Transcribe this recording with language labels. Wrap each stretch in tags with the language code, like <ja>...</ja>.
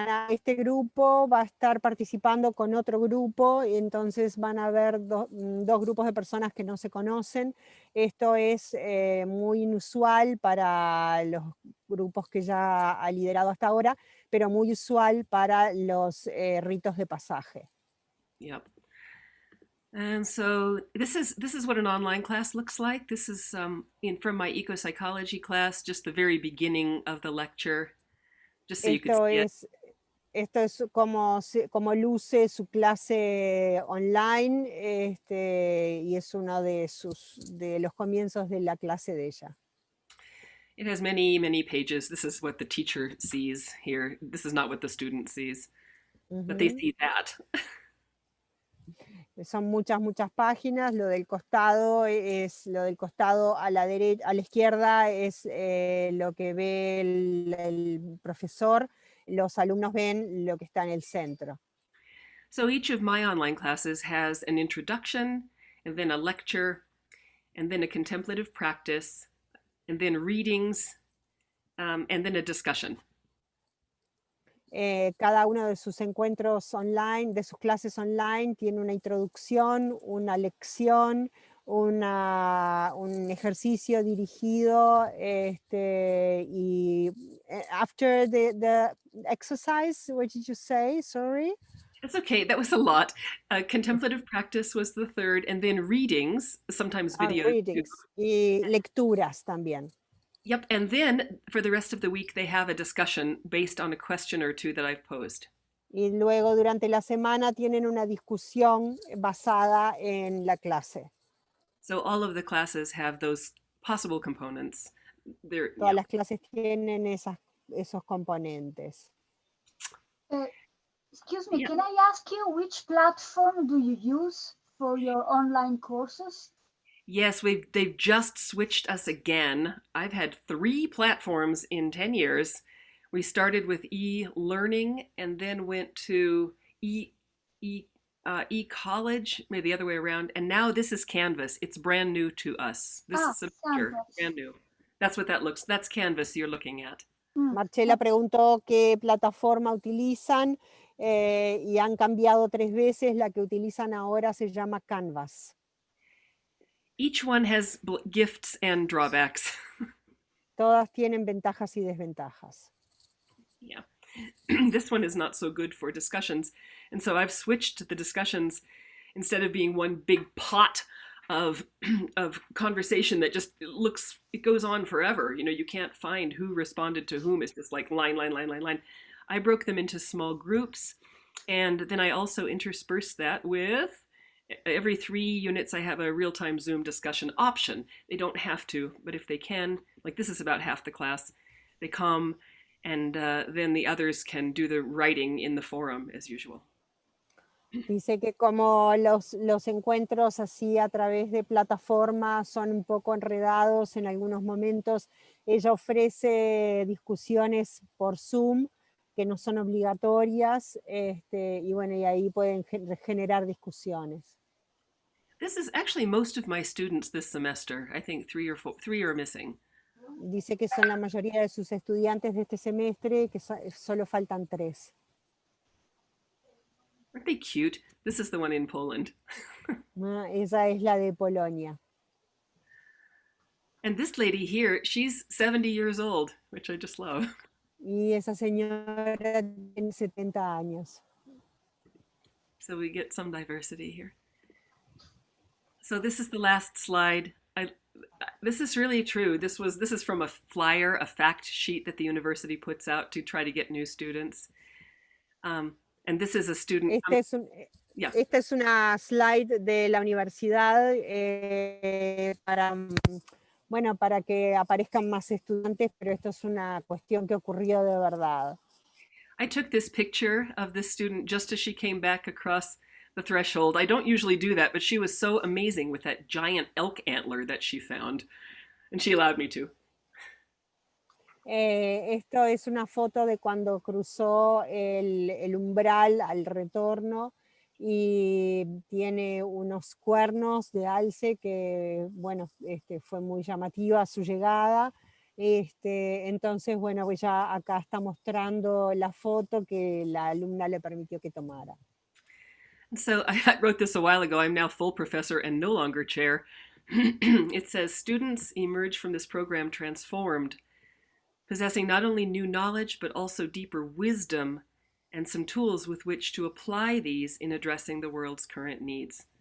<es>Este grupo va a estar participando con otro grupo, y entonces van a haber dos grupos de personas que no se conocen. Esto es muy inusual para los grupos que ya ha liderado hasta ahora, pero muy usual para los ritos de pasaje.</es> <en>Yep. And so this is what an online class looks like. This is from my Ecopsychology class, just the very beginning of the lecture, just so you can see it.</en> <es>Esto es como luce su clase online, y es uno de los comienzos de la clase de ella.</es> <en>It has many, many pages. This is what the teacher sees here. This is not what the student sees, but they see that.</en> <es>Son muchas páginas. Lo del costado a la derecha, a la izquierda es lo que ve el profesor. Los alumnos ven lo que está en el centro.</es> <en>So each of my online classes has an introduction, and then a lecture, and then a contemplative practice, and then readings, and then a discussion.</en> <es>Cada uno de sus encuentros online, de sus clases online, tiene una introducción, una lección, un ejercicio dirigido, y</es> <en>after the exercise, what did you say? Sorry. It's okay, that was a lot. Contemplative practice was the third, and then readings, sometimes videos. Readings.</en> <es>Y lecturas también.</es> <en>Yep, and then for the rest of the week they have a discussion based on a question or two that I've posed.</en> <es>Y luego durante la semana tienen una discusión basada en la clase.</es> <en>So all of the classes have those possible components.</en> <es>Todas las clases tienen esos componentes.</es> <en>Excuse me, can I ask you which platform do you use for your online courses? Yes, they've just switched us again. I've had 3 platforms in 10 years. We started with e-learning and then went to e-college, maybe the other way around. And now this is Canvas. It's brand new to us. This semester, brand new. That's what that looks. That's Canvas you're looking at.</en> <es>Marcela preguntó qué plataforma utilizan, y han cambiado 3 veces. La que utilizan ahora se llama Canvas.</es> <en>Each one has gifts and drawbacks.</en> <es>Todas tienen ventajas y desventajas.</es> <en>Yeah. This one is not so good for discussions. And so I've switched the discussions, instead of being one big pot of conversation that just it goes on forever. You can't find who responded to whom. It's just like line. I broke them into small groups. And then I also interspersed that with every 3 units, I have a real-time Zoom discussion option. They don't have to, but if they can, like this is about half the class, they come, and then the others can do the writing in the forum as usual.</en> <es>Dice que como los encuentros así a través de plataformas son un poco enredados en algunos momentos, ella ofrece discusiones por Zoom que no son obligatorias, y bueno, y ahí pueden generar discusiones.</es> <en>This is actually most of my students this semester. I think 3 are missing.</en> <es>Dice que son la mayoría de sus estudiantes de este semestre, que solo faltan 3.</es> <en>Aren't they cute? This is the one in Poland.</en> <es>Esa es la de Polonia.</es> <en>And this lady here, she's 70 years old, which I just love.</en> <es>Y esa señora tiene 70 años.</es> <en>So we get some diversity here. So this is the last slide. this is really true. This is from a flyer, a fact sheet that the university puts out to try to get new students. And this is a student. Yeah.</en> <es>Esta es una slide de la universidad para, bueno, para que aparezcan más estudiantes, pero esto es una cuestión que ocurrió de verdad.</es> <en>I took this picture of this student just as she came back across the threshold. I don't usually do that, but she was so amazing with that giant elk antler that she found, and she allowed me to.</en> <es>Esto es una foto de cuando cruzó el umbral al retorno y tiene unos cuernos de alce que, bueno, fue muy llamativa su llegada. Entonces, bueno, pues ya acá está mostrando la foto que la alumna le permitió que tomara.</es> <en>So I wrote this a while ago. I'm now full professor and no longer chair. It says, students emerge from this program transformed, possessing not only new knowledge, but also deeper wisdom and some tools with which to apply these in addressing the world's current needs.</en>